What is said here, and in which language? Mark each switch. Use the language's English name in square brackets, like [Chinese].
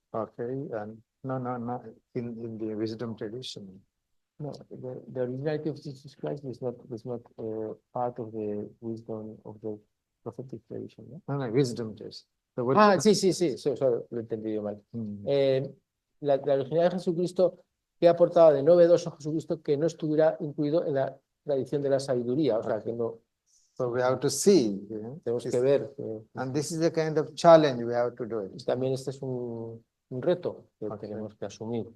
[English] Okay, and no, in the wisdom tradition. No, the originality of Jesus Christ is not part of the wisdom of the prophetic tradition. [Spanish] ¿No? [English] No, wisdom tradition. So [Spanish] Sí, eso lo he entendido mal. Hmm. La originalidad de Jesucristo, que ha aportado de novedoso a Jesucristo que no estuviera incluido en la tradición de la sabiduría, o sea, que no. [English] So we have to see. [Spanish] Tenemos que ver. [English] And this is the kind of challenge we have to do it. [Spanish] También este es un reto que tenemos que asumir.